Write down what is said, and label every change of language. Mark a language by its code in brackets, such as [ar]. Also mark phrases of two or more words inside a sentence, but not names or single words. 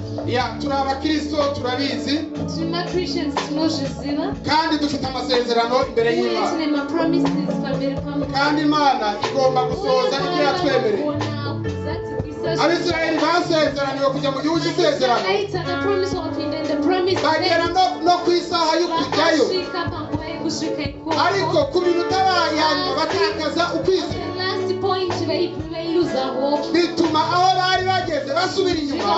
[rw] ya turabakristo turabizi [sn] Tuma Christians tunozviziva. [rw] kandi dufite amasezerano imbere y'Imana [sn] Tine promises pamberi paMwari. [rw] kandi Imana igomba gusohoza ibyo yatwemereye. Abisirayeli basezeraniwe kujya mu gihugu cy'isezerano bagera no ku isaha yo kujyayo, ariko ku minota bayanyuma batakaza ukwizera bituma aho bari bageze basubira inyuma.